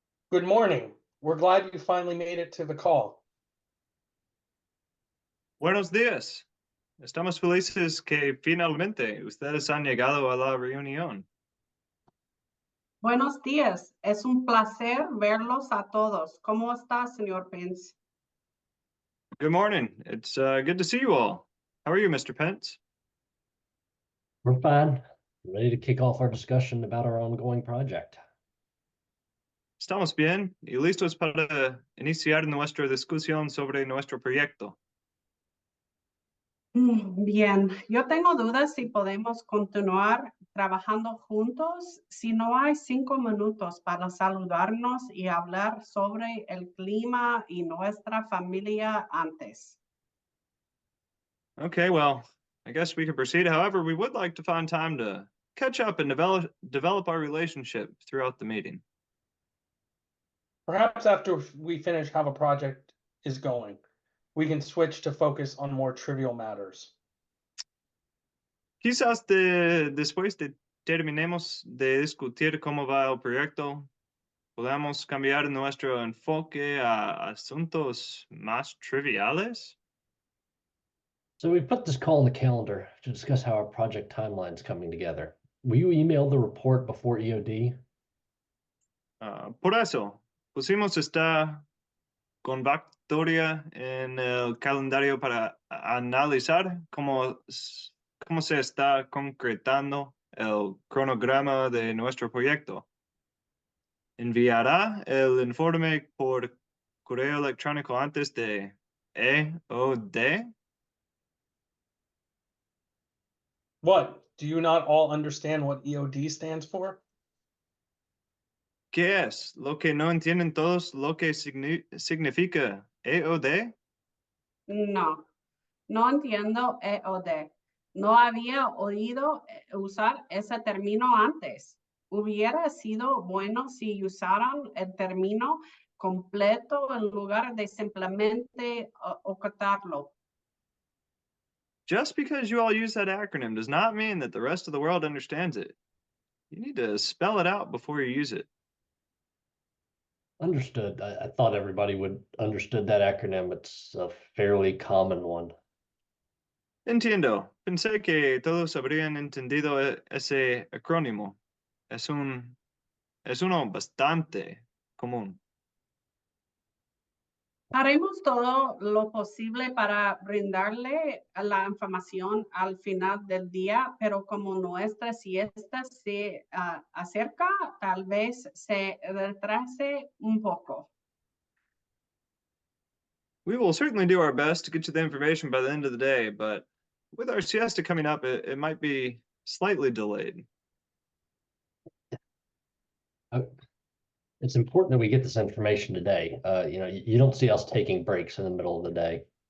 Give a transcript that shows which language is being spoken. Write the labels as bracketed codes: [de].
[en] Good morning. We're glad you finally made it to the call. [es] Buenos días. Estamos felices que finalmente ustedes han llegado a la reunión. Buenos días, es un placer verlos a todos. ¿Cómo está, señor Pence? [en] Good morning. It's good to see you all. How are you, Mr. Pence? We're fine. Ready to kick off our discussion about our ongoing project. [es] Estamos bien y listos para iniciar nuestra discusión sobre nuestro proyecto. Bien, yo tengo dudas si podemos continuar trabajando juntos si no hay 5 minutos para saludarnos y hablar sobre el clima y nuestra familia antes. [en] Okay, well, I guess we can proceed. However, we would like to find time to catch up and develop our relationship throughout the meeting. Perhaps after we finish how the project is going, we can switch to focus on more trivial matters. [es] Quizás después de terminemos de discutir cómo va el proyecto, podamos cambiar nuestro enfoque a asuntos más triviales. [en] So we put this call in the calendar to discuss how our project timeline is coming together. Will you email the report before EOD? [es] Por eso, pusimos esta convocatoria en el calendario para analizar cómo se está concretando el cronograma de nuestro proyecto. Enviará el informe por correo electrónico antes de EOD. [en] What? Do you not all understand what EOD stands for? [es] ¿Qué es? ¿Lo que no entienden todos lo que significa EOD? No, no entiendo EOD. No había oído usar ese término antes. Hubiera sido bueno si usaran el término completo en lugar de simplemente ocultarlo. [en] Just because you all use that acronym does not mean that the rest of the world understands it. You need to spell it out before you use it. Understood. I thought everybody would understood that acronym. It's a fairly common one. [es] Entiendo. Pensé que todos habrían entendido ese acrónimo. Es uno bastante común. Haremos todo lo posible para brindarle la información al final del día, pero como nuestra siesta se acerca, tal vez se retrase un poco. [en] We will certainly do our best to get you the information by the end of the day, but with our siesta coming up, it might be slightly delayed. It's important that we get this information today. You don't see us taking breaks in the middle of the day.